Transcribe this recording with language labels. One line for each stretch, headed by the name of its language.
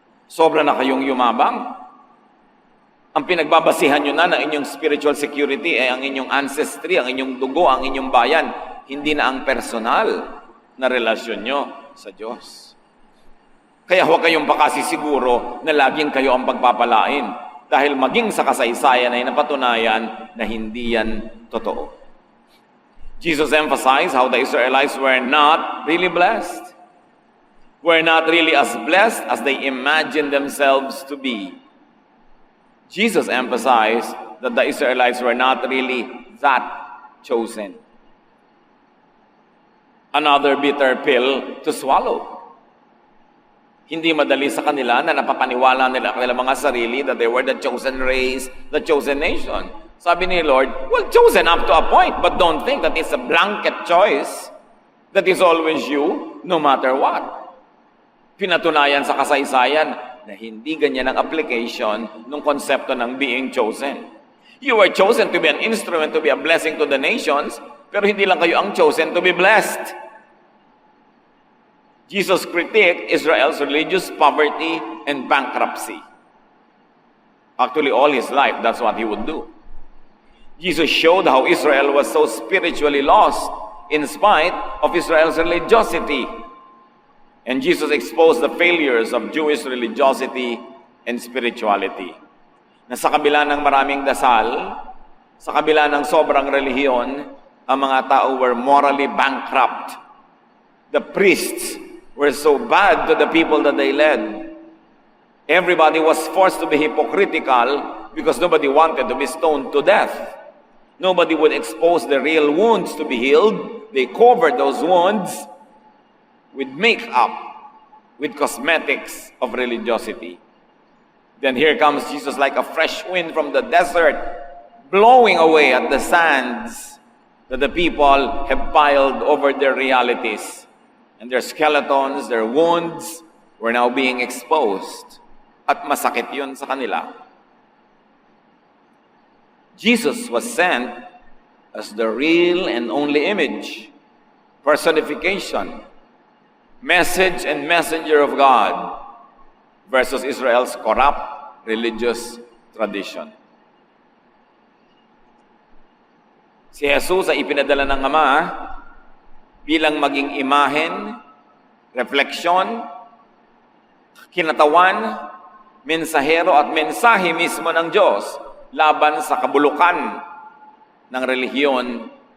Filipino: Sobra na kayong yumabang. Ang pinagbabasihan nyo na ng inyong spiritual security ay ang inyong ancestry, ang inyong dugo, ang inyong bayan, hindi na ang personal na relasyon nyo sa Diyos. Kaya huwag kayong pakasisiguro na laging kayo ang pagpapalain dahil maging sa kasaysayan ay napatunayan na hindi yan totoo.
English: Jesus emphasized how the Israelites were not really blessed. Were not really as blessed as they imagined themselves to be. Jesus emphasized that the Israelites were not really that chosen. Another bitter pill to swallow.
Filipino: Hindi madali sa kanila na napapaniwala nila kanilang mga sarili
English: that they were the chosen race, the chosen nation.
Filipino: Sabi ni Lord,
English: well, chosen up to a point, but don't think that it's a blanket choice that is always you, no matter what.
Filipino: Pinatunayan sa kasaysayan na hindi ganyan ang application ng konsepto ng being chosen.
English: You were chosen to be an instrument to be a blessing to the nations,
Filipino: pero hindi lang kayo ang
English: chosen to be blessed. Jesus critiqued Israel's religious poverty and bankruptcy. Actually, all his life, that's what he would do. Jesus showed how Israel was so spiritually lost in spite of Israel's religiosity. And Jesus exposed the failures of Jewish religiosity and spirituality.
Filipino: Na sa kabila ng maraming dasal, sa kabila ng sobrang relihiyon, ang mga tao
English: were morally bankrupt. The priests were so bad to the people that they led. Everybody was forced to be hypocritical because nobody wanted to be stoned to death. Nobody would expose the real wounds to be healed. They covered those wounds with makeup, with cosmetics of religiosity. Then here comes Jesus like a fresh wind from the desert, blowing away at the sands that the people have piled over their realities. And their skeletons, their wounds were now being exposed.
Filipino: At masakit yun sa kanila.
English: Jesus was sent as the real and only image, personification, message and messenger of God versus Israel's corrupt religious tradition.
Filipino: Si Jesus ay ipinadala ng Ama bilang maging imahen, refleksyon, kinatawan, mensahero at mensahe mismo ng Diyos laban sa kabulukan ng relihiyon